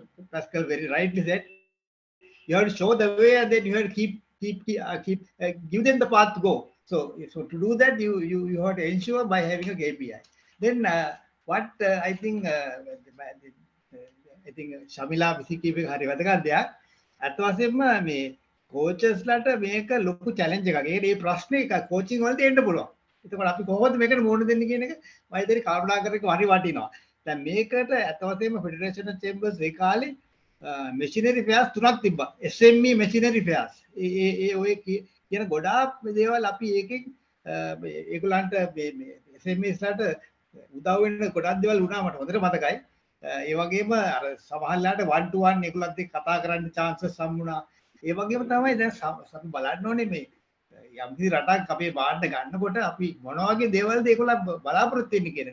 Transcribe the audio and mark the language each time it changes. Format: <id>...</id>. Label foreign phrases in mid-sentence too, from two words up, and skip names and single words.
<en>Pascal very rightly said, you have to show the way, and then you have to give them the path to go. So to do that, you have to ensure by having a KPI. Then what I think Shamila</en> <si>විසිකීපේ හරි වැදගත් දෙයක්. අත් වශයෙන්ම මේ coachesලාට මේක ලොකු challenge එකක්. ඒකට මේ ප්‍රශ්නේ coaching වලදී එන්න පුළුවන්. එතකොට අපි කොහොමද මේකට මුහුණ දෙන්නේ කියන එක මම හිතන්නේ කල්පනා කරන එක හරි වටිනවා. දැන් මේකට අත් වශයෙන්ම Federation of Chambers ඒ කාලේ</si> <en>machinery fairs</en> <si>තුනක් තිබ්බා. SME machinery fairs. ඔය කියන ගොඩාක් දේවල් අපි ඒකෙන් ඒගොල්ලන්ට මේ SMEs ලාට උදව් වෙන ගොඩක් දේවල් වුණා මට හොඳට මතකයි. ඒ වගේම අර සමහරලාට 1 to 1 ඒගොල්ලන්ත් එක්ක කතා කරන්න chances හම්බුණා. ඒ වගේම තමයි දැන් අපි බලන්න ඕනේ මේ යම්කිසි රටක් අපේ බාහිර ගන්නකොට අපි මොන වගේ දේවල්ද ඒගොල්ලන් බලාපොරොත්තු වෙන්නේ කියන එක.</si>